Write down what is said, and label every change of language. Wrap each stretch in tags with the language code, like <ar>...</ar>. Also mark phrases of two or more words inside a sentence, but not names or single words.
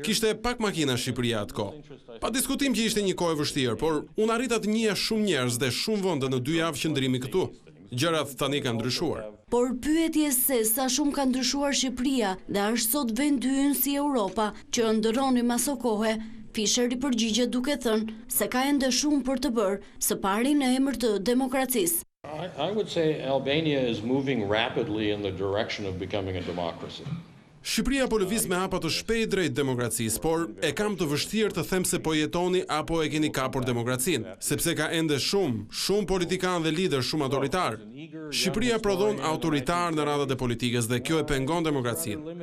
<sq>Kishte pak makina Shqipëria atkoh. Pa diskutim që ishte një kohë e vështirë, por unë arrita të njiha shumë njerëz dhe shumë vende në 2 javë qëndrimi këtu. Gjërat tani kanë ndryshuar. Por pyetje se sa shumë ka ndryshuar Shqipëria dhe është sot vendi ynë si Europa që ndërroni maso kohe, Fischer i përgjigjet duke thënë se ka ende shumë për të bërë, së pari në emër të demokracisë.</sq> <en>I would say Albania is moving rapidly in the direction of becoming a democracy.</en> <sq>Shqipëria po lëviz me hapa të shpejt drejt demokracisë, por e kam të vështirë të them se po jetoni apo e keni kapur demokracinë, sepse ka ende shumë politikanë dhe lider shumë autoritar. Shqipëria prodhon autoritar në radhat e politikës dhe kjo e pengon demokracinë.</sq>